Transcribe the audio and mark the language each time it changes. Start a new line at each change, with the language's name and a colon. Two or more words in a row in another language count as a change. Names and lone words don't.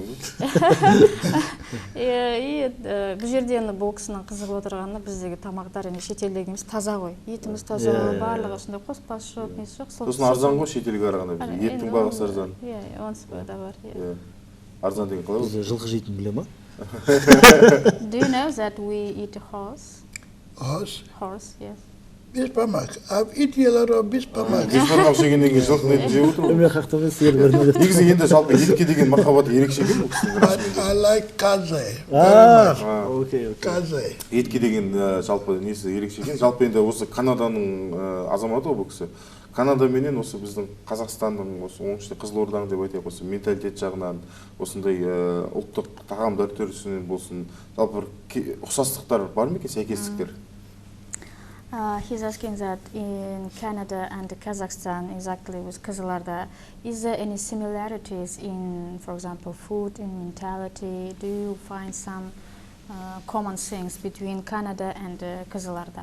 Kazakh: Бұл жерде бұл кісінің қызығып отырғаны біздегі тамақтар шетелдегіміз таза ғой. Етіміз таза, барлығы осындай қоспасы жоқ, несі жоқ. Сосын арзан ғой шетелге қарағанда, еттің бағасы арзан. Онсыз да бар. Арзан деген қалай? Бізде жылқы жейтін біле ма?
English: Do you know that we eat horse? Horse? Horse, yes. Bishparmak. I've eaten a lot of bishparmak.
Kazakh: Бишпармақ жегеннен кейін жылқының етін жеп отырмын. Мен қақтамай сиыр көрмедім. Негізі енді жалпы етке деген махаббаты ерекше екен бұл кісінің.
English: I like kaze.
Kazakh: Окей. Kaze. Етке деген жалпы несі ерекше екен. Жалпы енді осы Канаданың азаматы ғой бұл кісі. Канада менен осы біздің Қазақстанның осы оңтүстік Қызылорданың деп айтайық, осы менталитет жағынан, осындай ұлттық тағамдар түрісінен болсын, жалпы ұқсастықтар бар ма екен, сәйкестіктер?
English: He's asking that in Canada and Kazakhstan, exactly with Қызылорда, is there any similarities in, for example, food and mentality? Do you find some common things between Canada and Қызылорда?